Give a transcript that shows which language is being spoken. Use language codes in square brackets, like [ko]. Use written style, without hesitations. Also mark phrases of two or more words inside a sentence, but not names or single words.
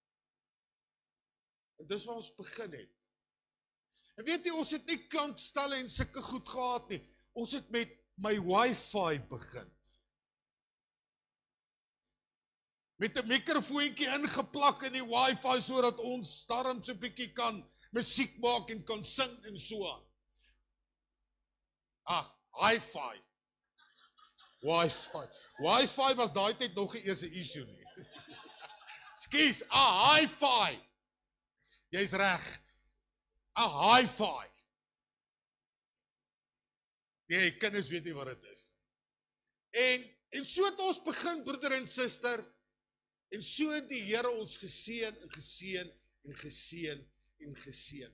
[af] En dis waar ons begin het. En weet jy, ons het nie klankstalle en sulke goed gehad nie. Ons het met my wifi begin. met 'n mikrofoontjie ingeplak in die wifi sodat ons darm so 'n bietjie kan musiek maak en kan sing en so aan. Hi-fi. Wi-Fi. Wi-Fi was daai tyd nog nie eers 'n issue nie. Skus, hi-fi. Jy's reg. Hi-fi. Nee, kinders weet nie wat dit is. En so het ons begin, broeder en suster, en so het die Here ons geseën en geseën en geseën en geseën.